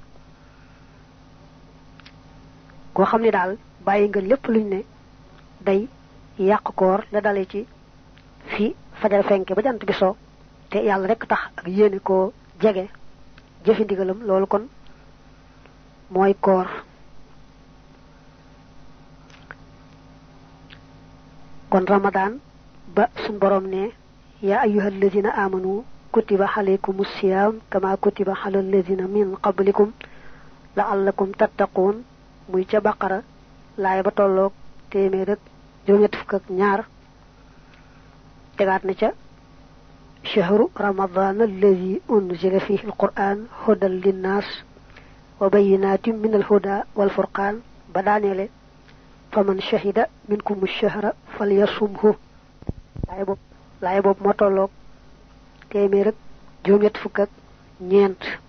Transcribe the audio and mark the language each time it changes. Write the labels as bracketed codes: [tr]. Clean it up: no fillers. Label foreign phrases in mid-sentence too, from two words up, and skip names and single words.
[wo] ko xamni dal bayyi nga lepp luñ né day yaq koor la dalé ci fi fajar fenké ba jant bi so te yalla rek tax ak yéene ko jege jëfi ndigalam loolu kon moy koor kon ramadan ba sun borom ne [ar] يا أيها الذين آمنوا كتب عليكم الصيام كما كتب على الذين من قبلكم لعلكم تتقون [wo] muy ca baqara laay ba tolloog téeméer ak juróom-ñett fukk ak ñaar tegaat na ca [ar] شهر رمضان الذي أنزل فيه القرآن هدى للناس وبينات من الهدى والفرقان [wo] badanele [ar] فمن شهد منكم الشهر فليصمه [wo] laay bob mo tolloog téeméer ak juróom-ñett fukk ak ñeent